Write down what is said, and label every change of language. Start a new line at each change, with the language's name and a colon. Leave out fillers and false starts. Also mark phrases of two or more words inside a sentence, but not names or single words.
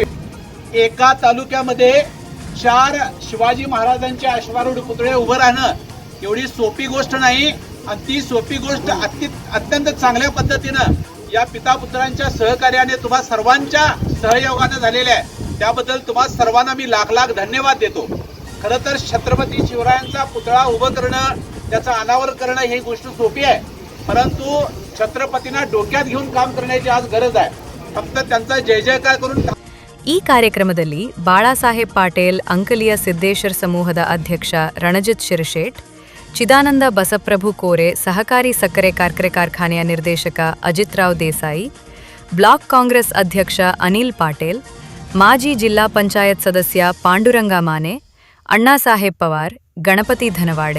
Marathi: एका तालुक्यामध्ये 4 शिवाजी महाराजांचे अश्वारूढ पुतळे उभं राहणं एवढी सोपी गोष्ट नाही आणि ती सोपी गोष्ट अत्यंत चांगल्या पद्धतीनं या पितापुत्रांच्या सहकार्याने तुम्हा सर्वांच्या सहयोगानं झालेल्या आहे. त्याबद्दल तुम्हा सर्वांना मी लाख धन्यवाद देतो. खरं तर छत्रपती शिवरायांचा पुतळा उभं करणं, त्याचं अनावर करणं ही गोष्ट सोपी आहे, परंतु छत्रपतींना डोक्यात घेऊन काम करण्याची आज गरज आहे. फक्त त्यांचा जय जयकार करून
Kannada: ಈ ಕಾರ್ಯಕ್ರಮದಲ್ಲಿ ಬಾಳಾಸಾಹೇಬ್ ಪಾಟೇಲ್ ಅಂಕಲಿಯ ಸಿದ್ದೇಶ್ವರ ಸಮೂಹದ ಅಧ್ಯಕ್ಷ ರಣಜಿತ್ ಶಿರಶೇಟ್, ಚಿದಾನಂದ ಬಸಪ್ರಭು ಕೋರೆ ಸಹಕಾರಿ ಸಕ್ಕರೆ ಕಾರ್ಖಾನೆಯ ನಿರ್ದೇಶಕ ಅಜಿತ್ ರಾವ್ ದೇಸಾಯಿ, ಬ್ಲಾಕ್ ಕಾಂಗ್ರೆಸ್ ಅಧ್ಯಕ್ಷ ಅನಿಲ್ ಪಾಟೇಲ್, ಮಾಜಿ ಜಿಲ್ಲಾ ಪಂಚಾಯತ್ ಸದಸ್ಯ ಪಾಂಡುರಂಗ ಮಾನೆ, ಅಣ್ಣಾಸಾಹೇಬ್ ಪವಾರ್, ಗಣಪತಿ ಧನವಾಡೆ,